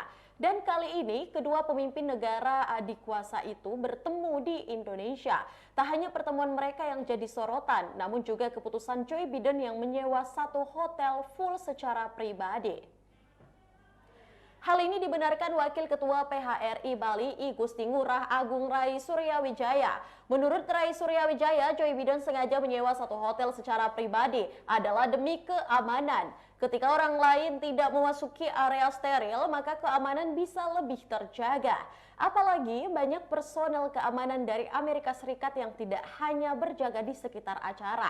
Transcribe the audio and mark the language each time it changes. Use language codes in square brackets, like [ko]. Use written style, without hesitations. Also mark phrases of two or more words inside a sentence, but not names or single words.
[id] Dan kali ini kedua pemimpin negara adikuasa itu bertemu di Indonesia. Tak hanya pertemuan mereka yang jadi sorotan, namun juga keputusan Joe Biden yang menyewa satu hotel full secara pribadi. Hal ini dibenarkan Wakil Ketua PHRI Bali I Gusti Ngurah Agung Rai Suryawijaya. Menurut Rai Suryawijaya, Joe Biden sengaja menyewa satu hotel secara pribadi adalah demi keamanan. Ketika orang lain tidak memasuki area steril, maka keamanan bisa lebih terjaga. Apalagi banyak personel keamanan dari Amerika Serikat yang tidak hanya berjaga di sekitar acara.